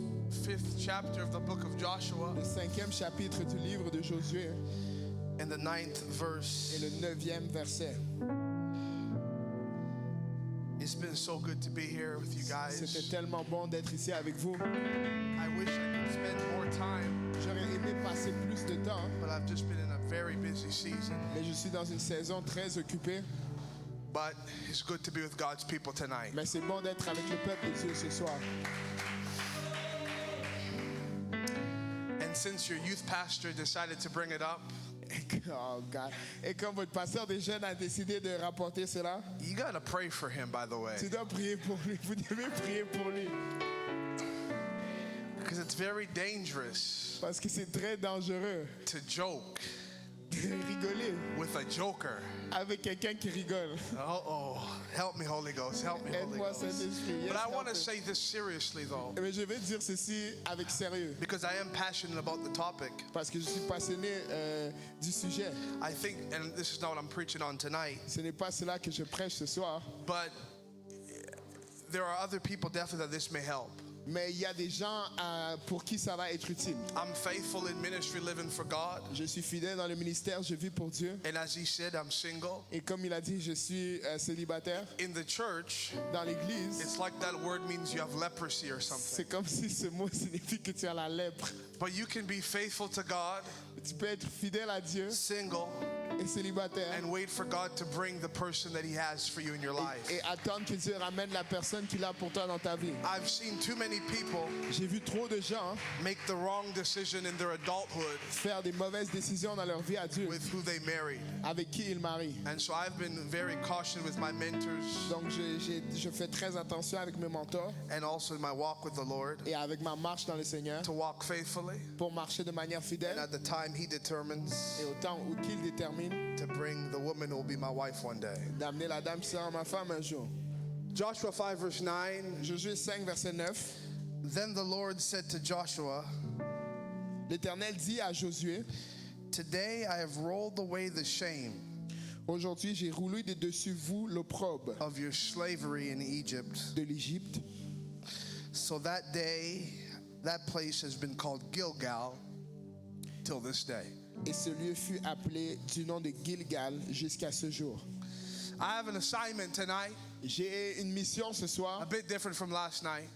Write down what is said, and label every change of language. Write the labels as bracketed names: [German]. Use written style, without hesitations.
[English] 5th chapter of the book of Joshua [French] Le 5e chapitre du livre de Josué [English] and the 9th [French] et [English] verse. [French] le 9e verset. [English] It's been so good to be here with you [French] C'était [English] guys. [French] tellement bon d'être ici avec vous. [English] I wish I could spend more time, [French] J'aurais aimé passer plus de temps, [English] but I've just been in a very busy season. [French] mais je suis dans une saison très occupée. [English] But it's good to be with God's people tonight. [French] Mais c'est bon d'être avec le peuple de Dieu ce soir. [English] And since your youth pastor decided to bring it up, Oh God. [French] Et comme votre pasteur des jeunes a décidé de rapporter cela, [English] you gotta pray for him, by the way, [French] tu dois prier pour lui. Vous devez prier pour lui. [English] because it's very dangerous [French] Parce que c'est très dangereux [English] to joke [French] de rigoler [English] with a joker. [French] avec quelqu'un qui rigole. [English] Oh, help me, Holy Ghost, help me, Holy [French] Aide-moi, [English] Ghost. [French] Saint-Esprit. Yes, [English] But I want to help me. say this seriously, though, [French] Mais je vais dire ceci avec sérieux, [English] because I am passionate about the topic. [French] parce que je suis passionné du sujet. [English] I think, and this is not what I'm preaching on tonight, [French] Ce n'est pas cela que je prêche ce soir, [English] but there are other people definitely that this may help. [French] mais il y a des gens pour qui ça va être utile. [English] I'm faithful in ministry, living for God, [French] Je suis fidèle dans le ministère, je vis pour Dieu. [English] and as he said, I'm single. [French] Et comme il a dit, je suis célibataire. [English] In the church, [French] Dans l'église, [English] it's like that word means you have leprosy or something. [French] c'est comme si ce mot signifie que tu as la lèpre. [English] But you can be faithful to God, [French] Tu peux être fidèle à Dieu [English] single, [French] et célibataire [English] and wait for God to bring the person that he has for you in your life. [French] et attendre que Dieu ramène la personne qu'il a pour toi dans ta vie. [English] I've seen too many people [French] J'ai vu trop de gens [English] make the wrong decision in their adulthood [French] faire des mauvaises décisions dans leur vie adulte [English] with who they married. [French] avec qui ils marient. [English] And so I've been very cautious with my mentors [French] Donc je fais très attention avec mes mentors [English] and also in my walk with the Lord [French] et avec ma marche dans le Seigneur [English] to walk faithfully. [French] pour marcher de manière [English] And [French] fidèle [English] at the time he determines [French] et au temps où qu'il détermine [English] to bring the woman who will be my wife one day. [French] d'amener la dame qui sera ma femme un jour. [English] Joshua 5 verse 9. [French] Josué 5 verset 9. [English] Then the Lord said to Joshua, [French] L'Éternel dit à Josué, [English] today I have rolled away the shame [French] aujourd'hui j'ai roulé de dessus vous l'opprobre [English] of your slavery in Egypt. [French] de l'Égypte. [English] So that day, that place has been called Gilgal till this day. [French] Et ce lieu fut appelé du nom de Gilgal jusqu'à ce jour. [English] I have an assignment tonight, [French] J'ai une mission ce [English] a [French] soir, [English] bit different from last night.